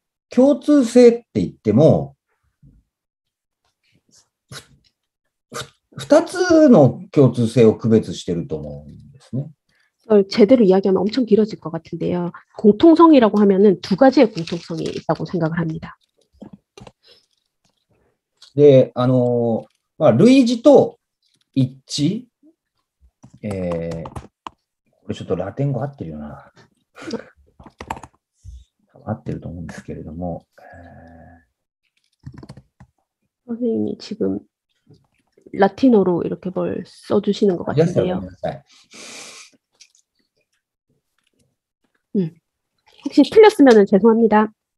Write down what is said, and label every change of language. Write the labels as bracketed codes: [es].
[ja] 共通性って言っても、2つの共通性を区別してると思うんですね。 [ko] 이걸 제대로 이야기하면 엄청 길어질 것 같은데요. 공통성이라고 하면은 두 가지의 공통성이 있다고 생각을 합니다. [ja] で、類似と一致、これちょっとラテン語合ってるよな。合ってると思うんですけれども、 [ko] 선생님이 지금 라틴어로 이렇게 뭘 써주시는 것 같은데요. 혹시 틀렸으면 죄송합니다.